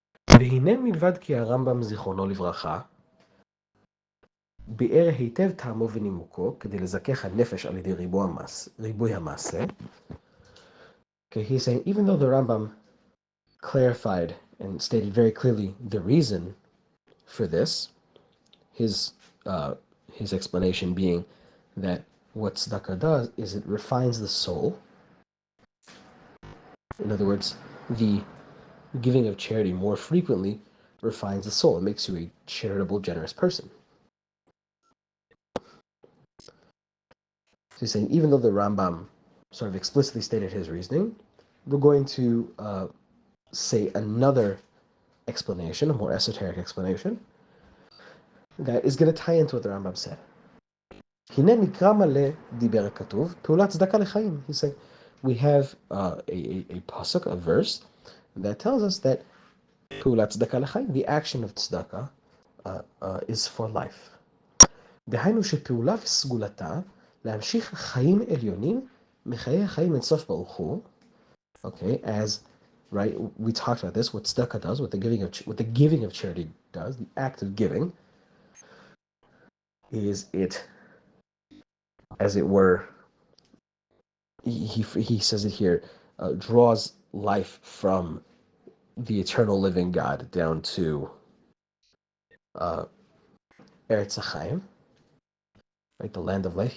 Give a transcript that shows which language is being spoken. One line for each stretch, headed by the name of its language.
Hebrew: והנה מלבד כי הרמב"ם זיכרונו לברכה ביאר היטב טעמו ונימוקו כדי לזכך הנפש על ידי ריבוי המעשה.
English: Okay, he's saying even though the Rambam clarified and stated very clearly the reason for this, his explanation being that what tzedakah does is it refines the soul. In other words, the giving of charity more frequently refines the soul. It makes you a charitable, generous person. So he's saying even though the Rambam sort of explicitly stated his reasoning, we're going to say another explanation, a more esoteric explanation, that is going to tie into what the Rambam said.
Hebrew: הנה מקרא מלא דיבר הכתוב, פעולת צדקה לחיים.
English: He's saying we have a pasuk, a verse, that tells us that
Hebrew: פעולת צדקה לחיים,
English: the action of tzedakah, is for life.
Hebrew: דהיינו שפעולה וסגולתה להמשיך חיים עליונים מחיי החיים אינסוף ברוך הוא.
English: Okay, as right, we talked about this, what tzedakah does, what the giving of charity does, the act of giving, is it, as it were, he says it here, draws life from the eternal living God down to Eretz HaChaim, right, the land of life.